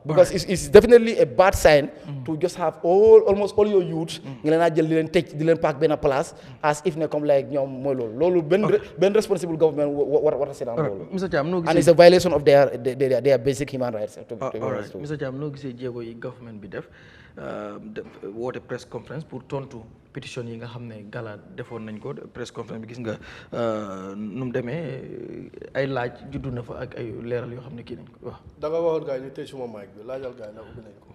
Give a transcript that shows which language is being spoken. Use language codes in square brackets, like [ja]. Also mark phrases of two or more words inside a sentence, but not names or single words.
[en] Because it's definitely a bad sign to just have almost all your youths [wo] nga leen a jël di leen tëj di leen paak benn place [en] as if ne comme like [wo] ñoom mooy loolu benn [en] responsible government [wo] war a seetaan loolu. Mr. Cham noo gisee [en] and it's a violation of their basic human rights. Alright, Mr. [wo] Cham noo gisee jéego yi government bi def woote press conference pour tontu pétition yi nga xam ne gala defoon nañ ko press conference bi gis nga nu mu demee ay laaj juddu na fa ak ay leeral yoo xam ne kii nañ ko waaw. da nga waxoon gars yi ñu tëj suma mic bi laajal gars yi nag ubbi nañ ko.